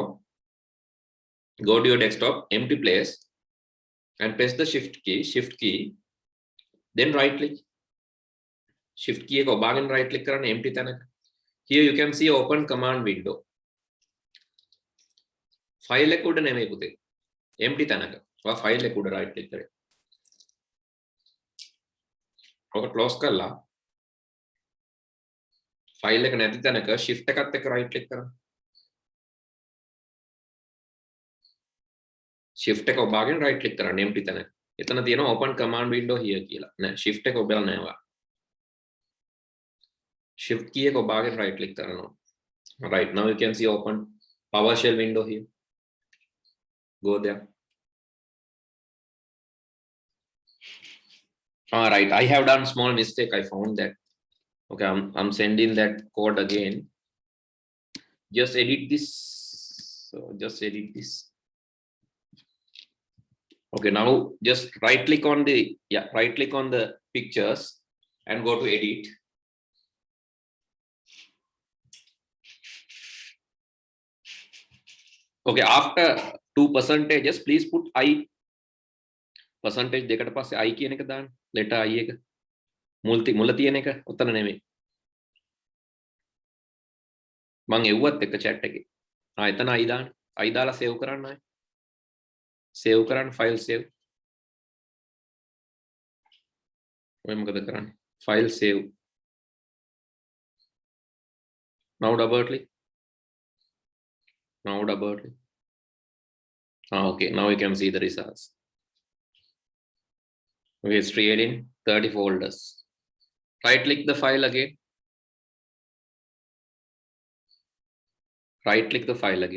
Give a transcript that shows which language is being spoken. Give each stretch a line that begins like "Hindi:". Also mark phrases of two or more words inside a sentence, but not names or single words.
English: Go to your desktop, empty place, and press the shift key, then right click. Shift key
Sinhala: කො බාගෙන
English: right click
Sinhala: karana empty tanaka.
English: Here you can see open command window.
Sinhala: File එක උඩ නෙමෙයි පුතේ. empty tanaka. ඔය file එක උඩ
English: right click
Sinhala: කරේ. ඔක close කරලා file එක නැති තැනක shift එකත් එක්ක
English: right click
Sinhala: කරන්න. shift එක ඔබාගෙන
English: right click
Sinhala: කරන්න empty තැනක. එතන තියෙනවා
English: open command window here
Sinhala: කියලා. නෑ shift එක ඔබලා නෑ වා.
English: shift key
Sinhala: එක ඔබාගෙන
English: right click
Sinhala: කරනවා.
English: Right, now you can see open PowerShell window here. Go there. All right, I have done small mistake. I found that. Okay, I'm sending that code again. Just edit this. So just edit this. Okay, now just right click on the pictures and go to edit. Okay, after 2%, please put I percentage
Sinhala: දෙකට පස්සේ I කියන එක දාන්න. letter I එක. මුල තියෙන එක උතන නෙමෙයි. මම එව්වත් එක chat එකේ. එතන I දාන්න. I දාලා save කරන්න ආයි. save කරන්න
English: file save.
Sinhala: ඔය මොකද කරන්නේ?
English: File save. Now double click. Now double click. Okay, now you can see the results. Okay, it's creating 30 folders. Right click the file again. Right click the file again.